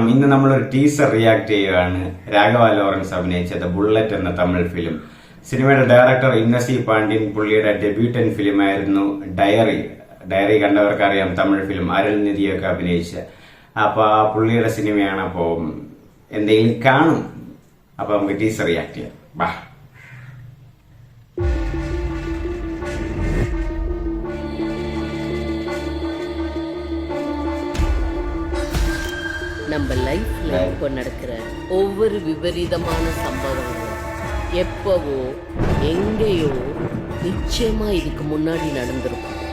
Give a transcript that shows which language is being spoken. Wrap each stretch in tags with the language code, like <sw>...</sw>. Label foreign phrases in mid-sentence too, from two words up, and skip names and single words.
<ml>ഇന്ന് നമ്മളൊരു</ml> <en>teaser react</en> <ml>ചെയ്യുകയാണ്. രാഘവ ലോറൻസ് അഭിനയിച്ചത് ബുള്ളറ്റ് എന്ന തമിഴ് ഫിലിം. സിനിമയുടെ ഡയറക്ടർ ഇന്നസി പാണ്ഡ്യൻ. പുള്ളിയുടെ ഡെബ്യൂട്ടൻ ഫിലിമായിരുന്നു ഡയറി കണ്ടവർക്കറിയാം, തമിഴ് ഫിലിം. അരുൾനിധിയൊക്കെ അഭിനയിച്ച. അപ്പൊ ആ പുള്ളിയുടെ സിനിമയാണ്. അപ്പോ എന്തെങ്കിലും കാണും. അപ്പൊ നമുക്ക്</ml> <en>teaser react</en> <ml>ചെയ്യാം. ബാ.</ml> <ta>நம்ம லைஃப்ல இப்போ நடக்கிற ஒவ்வொரு விபரீதமான சம்பவங்களும் எப்பவோ எங்கேயோ நிச்சயமா இதுக்கு முன்னாடி நடந்திருக்கும்.</ta>